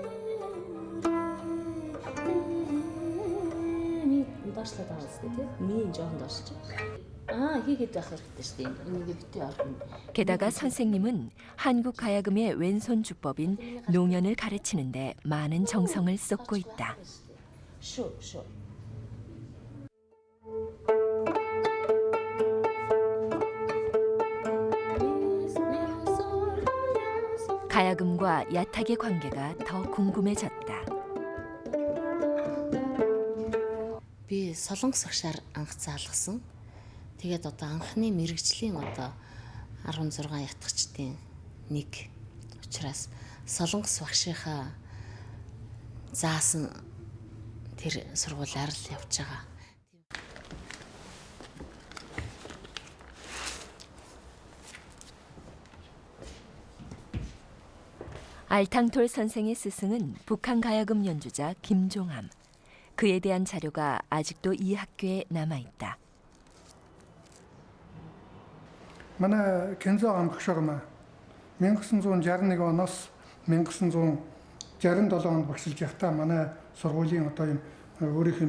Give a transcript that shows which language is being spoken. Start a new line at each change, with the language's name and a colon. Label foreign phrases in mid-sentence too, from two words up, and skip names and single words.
Korean: 게다가 선생님은 한국 가야금의 왼손 주법인 농연을 가르치는데 많은 정성을 쏟고 있다. 가야금과 야탁의 관계가 더 궁금해졌다.
Mongolian: Би солонгос багшаар анх заалгасан. Тэгээд одоо анхны мэрэгжлийн одоо 16 ятгчдын нэг учраас солонгос багшийнхаа заасан тэр сургуулиар л явж байгаа.
Korean: 알탕톨 선생의 스승은 북한 가야금 연주자 김종함. 그에 대한 자료가 아직도 이 학교에 남아있다.
Mongolian: манай Кензо ам багшаа 1961 оноос 1967 онд багшилж явахдаа манай сургуулийн одоо юм өөрийнх нь